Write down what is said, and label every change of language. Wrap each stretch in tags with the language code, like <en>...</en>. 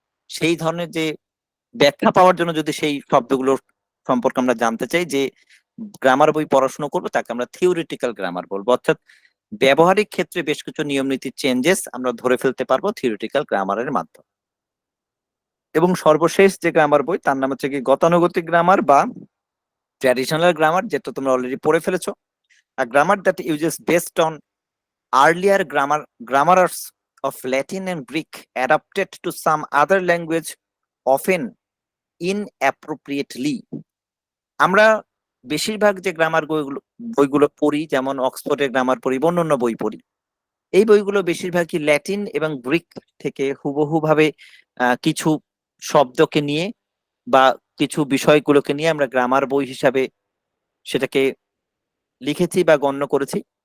<bn>সেই ধরনের যে ব্যাখ্যা পাওয়ার জন্য যদি সেই শব্দগুলোর সম্পর্কে আমরা জানতে চাই, যে গ্রামার বই পড়াশোনা করবো তাকে আমরা থিওরিটিক্যাল গ্রামার বলবো। অর্থাৎ ব্যবহারিক ক্ষেত্রে বেশ কিছু নিয়ম নীতির চেঞ্জেস আমরা ধরে ফেলতে পারবো থিওরিটিক্যাল গ্রামারের মাধ্যমে। এবং সর্বশেষ যে গ্রামার বই তার নাম হচ্ছে কি গতানুগতিক গ্রামার বা ট্র্যাডিশনাল গ্রামার, যেটা তোমরা অলরেডি পড়ে ফেলেছো।</bn> <en>A grammar that uses based on earlier grammars of Latin and Greek adapted to some other language, often inappropriately.</en> <bn>আমরা বেশিরভাগ যে গ্রামার বইগুলো পড়ি, যেমন অক্সফোর্ডের গ্রামার পড়ি, অন্যান্য বই পড়ি, এই বইগুলো বেশিরভাগই ল্যাটিন এবং গ্রিক থেকে হুবহু ভাবে কিছু শব্দকে নিয়ে বা কিছু বিষয়গুলোকে নিয়ে আমরা গ্রামার বই হিসাবে সেটাকে লিখেছি বা গণ্য করেছি।</bn>